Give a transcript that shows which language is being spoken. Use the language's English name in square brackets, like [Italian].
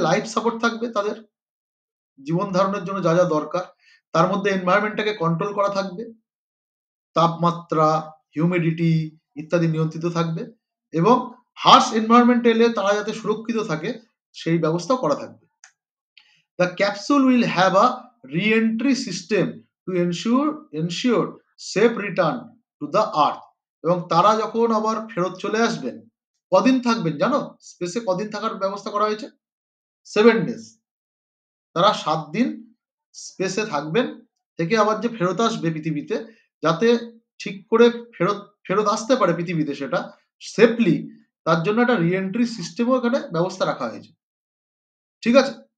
[Bangla] Life support থাকবে, তাদের জীবন ধারণের জন্য যা যা দরকার, তার মধ্যে এনভায়রনমেন্টটাকে কন্ট্রোল করা থাকবে, তাপমাত্রা, হিউমিডিটি ইত্যাদি নিয়ন্ত্রিত থাকবে, এবং হার্শ এনভায়রনমেন্ট এলে তারা যাতে সুরক্ষিত থাকে সেই ব্যবস্থা করা থাকবে। [English] The capsule will have a re-entry system to ensure safe return to the earth. [Bangla] এবং তারা যখন আবার ফেরত চলে আসবেন, কদিন থাকবেন জানো? স্পেসে কদিন থাকার ব্যবস্থা করা হয়েছে? [English] 7 days। [Bangla] তারা 7 দিন স্পেসে থাকবেন, থেকে আবার যে ফেরত আসবে পৃথিবীতে, যাতে ঠিক করে ফেরত আসতে পারে পৃথিবীতে সেটা সেফলি, তার জন্য একটা রি-এন্ট্রি সিস্টেমও এখানে ব্যবস্থা রাখা হয়েছে। ঠিক আছে।